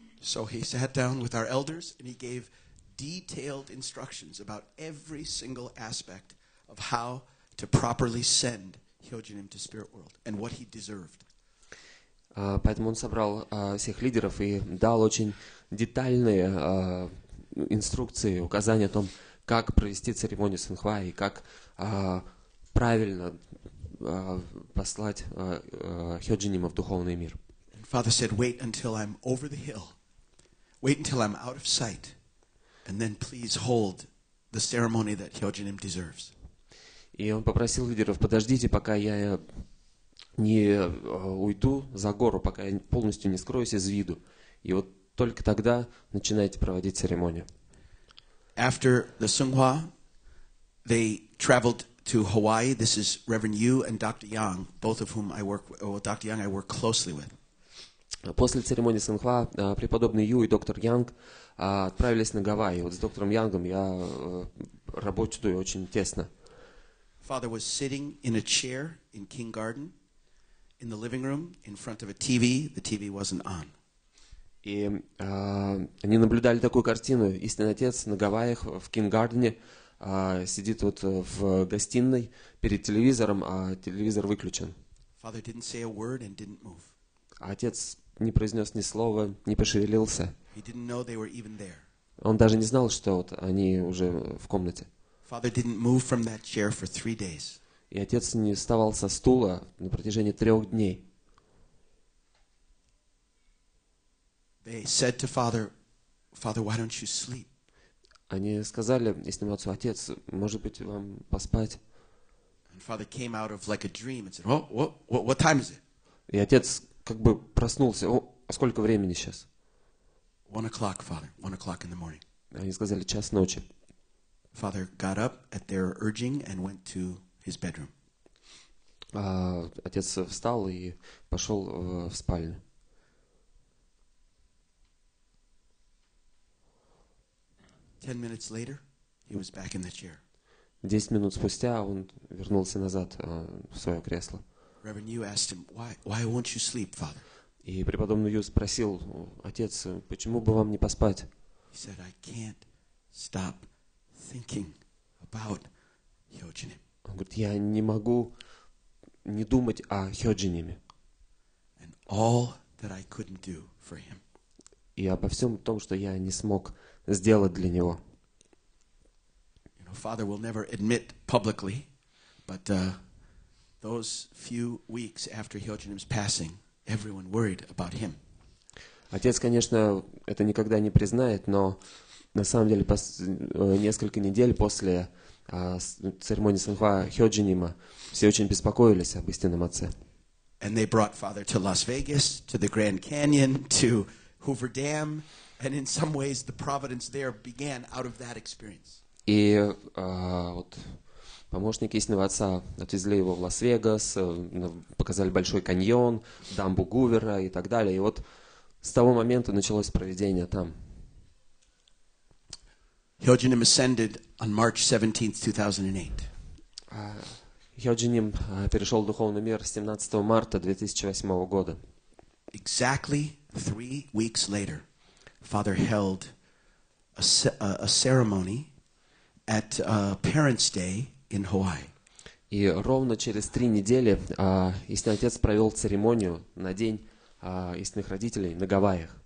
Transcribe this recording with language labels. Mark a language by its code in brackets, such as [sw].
[en] So he sat down with our elders and he gave detailed instructions about every single aspect of how to properly send Hyojinim to spirit world and what he deserved. [ru] Поэтому он собрал всех лидеров и дал очень детальные инструкции, указания о том, как провести церемонию Сунхва и как правильно послать Хёджинима в духовный мир. [en] And Father said, wait until I'm over the hill. Wait until I'm out of sight. And then please hold the ceremony that Hyojinim deserves. [ru] И он попросил лидеров, подождите, пока я не уйду за гору, пока я полностью не скроюсь из виду. И вот только тогда начинайте проводить церемонию. [en] After the Sunghwa, they traveled to Hawaii. This is Reverend Yu and Dr. Yang, both of whom I work with. Well, Dr. Yang I work closely with. [ru] После церемонии Сэнхва преподобный Ю и доктор Янг отправились на Гавайи. Вот с доктором Янгом я работаю очень тесно. [en] Father was sitting in a chair in King Garden, in the living room, in front of a TV. The TV wasn't on. [ru] И они наблюдали такую картину. Истинный отец на Гавайях в Кинг-Гардене сидит вот в гостиной перед телевизором, а телевизор выключен. [en] Father didn't say a word and didn't move. [ru] А отец не произнес ни слова, не пошевелился. [en] He didn't know they were even there. [ru] Он даже не знал, что вот они уже в комнате. [en] Father didn't move from that chair for 3 days. [ru] И отец не вставал со стула на протяжении 3 дней. [en] They said to Father, Father, why don't you sleep? [ru] Они сказали истинному отцу: отец, может быть, вам поспать? [en] And Father came out of like a dream and said, oh, what time is it? [ru] И отец как бы проснулся. А сколько времени сейчас? [en] 1 o'clock, Father. 1 o'clock in the morning. [ru] Они сказали: 1:00 ночи. [en] Father got up at their urging and went to his bedroom. [ru] Отец встал и пошел в спальню. [en] Ten minutes later, he was back in the chair. [ru] 10 минут спустя он вернулся назад в свое кресло. [en] Reverend Yu asked him, why won't you sleep, Father? [ru] И преподобный Ю спросил: отец, почему бы вам не поспать? [en] He said, I can't stop thinking about Hyojinim. [ru] Он говорит: я не могу не думать о Хёджиниме. [en] And all that I couldn't do for him. [ru] И обо всем том, что я не смог сделать для него. [en] You know, Father will never admit publicly, but those few weeks after Hyojinim's passing, everyone worried about him. [ru] Отец, конечно, это никогда не признает, но на самом деле несколько недель после церемонии Сэнхва Хёджинима все очень беспокоились об истинном отце. [en] And they brought Father to Las Vegas, to the Grand Canyon, to Hoover Dam, and in some ways the providence there began out of that experience. [ru] И вот помощники истинного отца отвезли его в Лас-Вегас, показали Большой каньон, дамбу Гувера и так далее. И вот с того момента началось провидение там. [en] Hyojinim ascended on March 17th, 2008. [ru] Хёджиним перешел в духовный мир 17 марта 2008 года. [en] Exactly 3 weeks later, Father held a ceremony at Parents' Day in Hawaii. [ru] И ровно через 3 недели истинный отец провел церемонию на День истинных родителей на Гавайях.